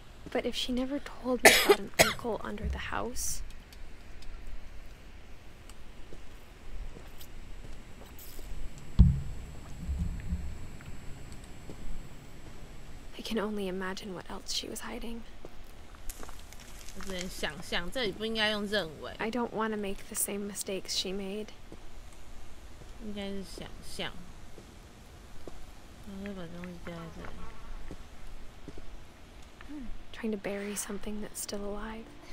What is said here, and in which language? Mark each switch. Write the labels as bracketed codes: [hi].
[en] But if she never told me about an uncle under the house... I can only imagine what else she was hiding. [zh] 我只能想象，这里不应该用认为。 [en] I don't want to make the same mistakes she made. [zh] 应该是想象。我会把东西丢在这里。 [en] Trying to bury something that's still alive.